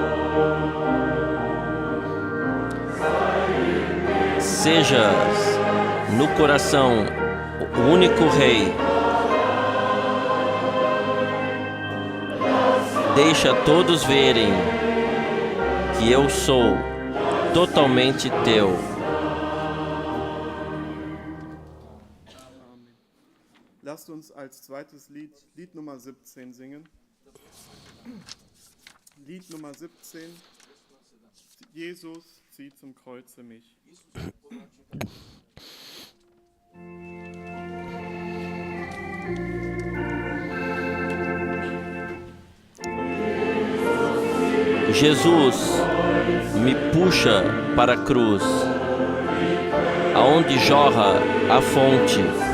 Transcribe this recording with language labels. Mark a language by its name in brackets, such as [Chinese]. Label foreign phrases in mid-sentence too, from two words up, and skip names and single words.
[Portuguese] Sejas no coração o único Rei. Deixa todos verem que eu sou totalmente teu. [German] Lasst uns als zweites Lied, Lied Nummer 17 singen. Lied Nummer 17. Jesus zieht zum Kreuze mich. [Portuguese] Jesus me puxa para a cruz, aonde jorra a fonte.